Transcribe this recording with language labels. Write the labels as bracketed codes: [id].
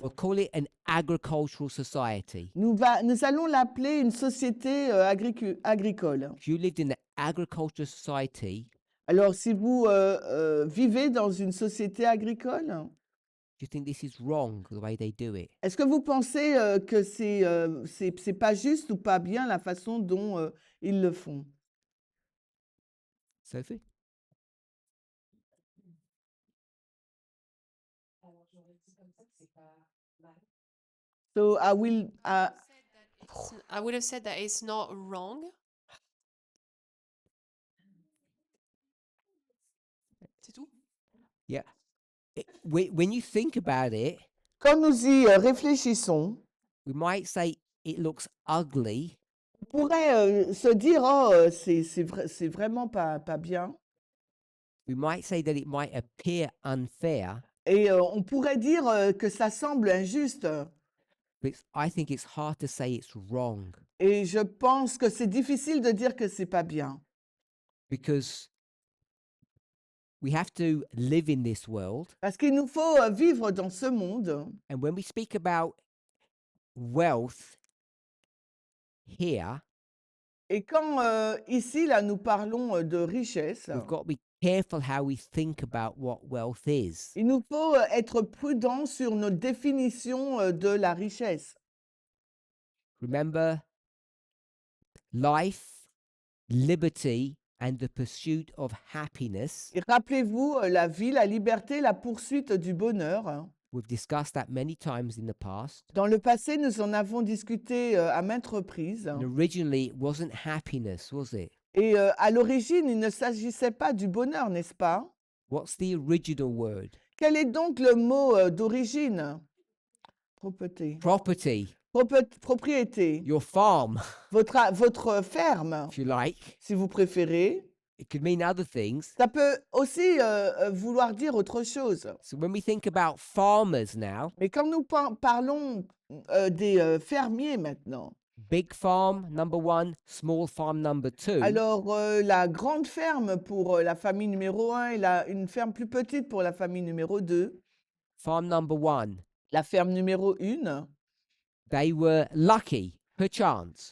[en] We'll call it an agricultural society. [fr] Nous allons l'appeler une société agricole. [en] If you lived in an agricultural society, [fr] Alors, si vous vivez dans une société agricole, [en] do you think this is wrong, the way they do it? [fr] est-ce que vous pensez que c'est pas juste ou pas bien la façon dont ils le font? [en] Sophie? [fr] Alors, j'aurais dit comme ça que c'est pas mal. [en] So I will. I would have said that it's not wrong. [fr] C'est tout? [en] Yeah. When you think about it, [fr] Quand nous y réfléchissons, [en] we might say it looks ugly, [fr] on pourrait se dire oh c'est vraiment pas bien. [en] we might say that it might appear unfair, [fr] Et on pourrait dire que ça semble injuste. [en] but I think it's hard to say it's wrong [fr] Et je pense que c'est difficile de dire que c'est pas bien. [en] because we have to live in this world. [fr] Parce qu'il nous faut vivre dans ce monde. [en] And when we speak about wealth here, [fr] Et quand ici, là, nous parlons de richesse, [en] we've got to be careful how we think about what wealth is. [fr] il nous faut être prudent sur notre définition de la richesse. [en] Remember, life, liberty, and the pursuit of happiness [fr] Et rappelez-vous, la vie, la liberté, la poursuite du bonheur [en] We've discussed that many times in the past. [fr] Dans le passé, nous en avons discuté à maintes reprises. [en] And originally, it wasn't happiness, was it? [fr] Et à l'origine, il ne s'agissait pas du bonheur, n'est-ce pas? [en] What's the original word? [fr] Quel est donc le mot d'origine? Propreté. [en] Property, [fr] Propriété. [en] your farm, [fr] Votre ferme, [en] if you like. [fr] si vous préférez. [en] It could mean other things. [fr] Ça peut aussi vouloir dire autre chose. [en] So when we think about farmers now, [fr] Mais quand nous parlons des fermiers maintenant, [en] big farm, number one, small farm, number two. [fr] alors la grande ferme pour la famille numéro 1 et une ferme plus petite pour la famille numéro 2, [en] Farm number one, [fr] la ferme numéro 1, [en] they were lucky, perchance,